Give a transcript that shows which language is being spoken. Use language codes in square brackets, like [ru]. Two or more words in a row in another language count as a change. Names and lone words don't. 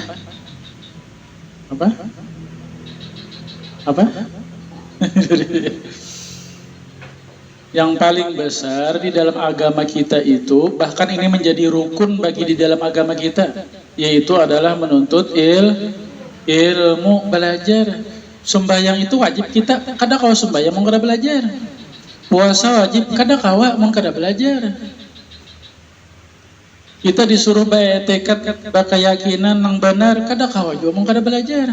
[id] Apa? Apa? Yang paling besar di dalam agama kita itu, bahkan ini menjadi rukun bagi di dalam agama kita, yaitu adalah menuntut ilmu, belajar. Sembahyang itu wajib kita, [bjn] kada kau sembahyang mau kada belajar. Puasa wajib, kada kawa mau kada belajar. [id] Kita disuruh tekad keyakinan yang benar, [bjn] kada kawa juga mau kada belajar.